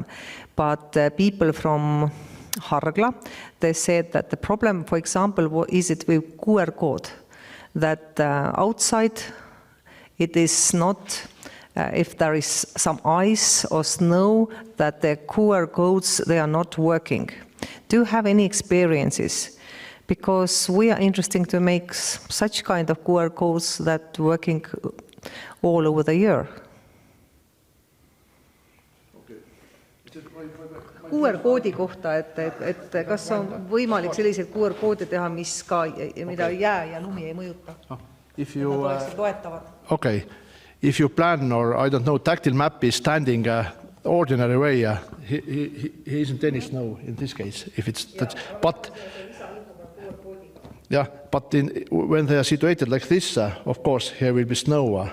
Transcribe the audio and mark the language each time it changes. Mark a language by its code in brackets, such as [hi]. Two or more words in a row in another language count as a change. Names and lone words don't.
[en] But people from Hargla, they said that the problem, for example, is it with QR code, that outside it is not, if there is some ice or snow, that the QR codes, they are not working. Do you have any experiences? Because we are interested to make such kind of QR codes that working all over the year. [et] QR-koodi kohta, et kas on võimalik selliseid QR-koode teha, mida jää ja lumi ei mõjuta? [en] Okay, if you plan, or I don't know, tactile map is standing ordinary way, he isn't any snow in this case. If it's but yeah, but when they are situated like this, of course, here will be snow.